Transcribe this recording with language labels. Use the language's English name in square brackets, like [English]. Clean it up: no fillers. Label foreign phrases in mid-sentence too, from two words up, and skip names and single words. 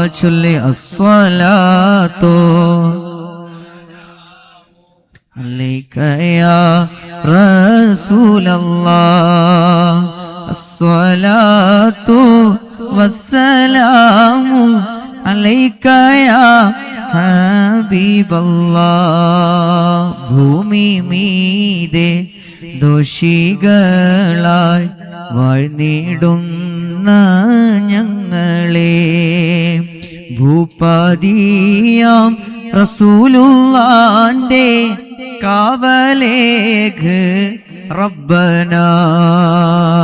[Arabic] الصلاة عليك يا رسول الله. الصلاة والسلام عليك يا حبيب الله. [Malayalam] ഭൂമി മീതെ ദോഷികളായി വാഴ്ന്നിടുന്ന ഞങ്ങളെ ഭൂപതിയാം റസൂലുള്ളാന്റെ കാവലേഖ് റബ്ബനാ.